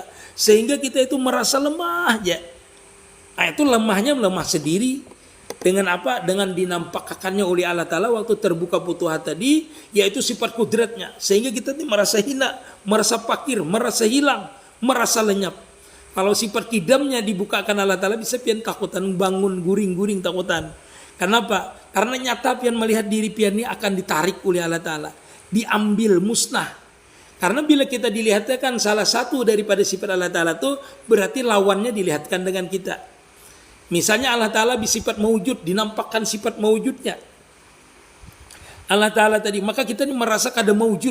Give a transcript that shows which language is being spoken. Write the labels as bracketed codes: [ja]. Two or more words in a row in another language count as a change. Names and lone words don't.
[id] Sehingga kita itu merasa lemah aja. Nah itu lemahnya lemah sendiri. Dengan apa? Dengan dinampakkannya oleh Allah Ta'ala waktu terbuka futuhat tadi, yaitu sifat kudratnya. Sehingga kita ini merasa hina, merasa fakir, merasa hilang, merasa lenyap. Kalau sifat kidamnya dibukakan Allah Ta'ala bisa pian takutan, bangun, guring-guring takutan. Kenapa? Karena nyata pian melihat diri pian ini akan ditarik oleh Allah Ta'ala. Diambil, musnah. Karena bila kita dilihatkan kan salah satu daripada sifat Allah Ta'ala itu berarti lawannya dilihatkan dengan kita. Misalnya Allah Ta'ala bersifat mewujud, dinampakkan sifat mewujudnya. Allah Ta'ala tadi, maka kita ini merasa kada mewujud.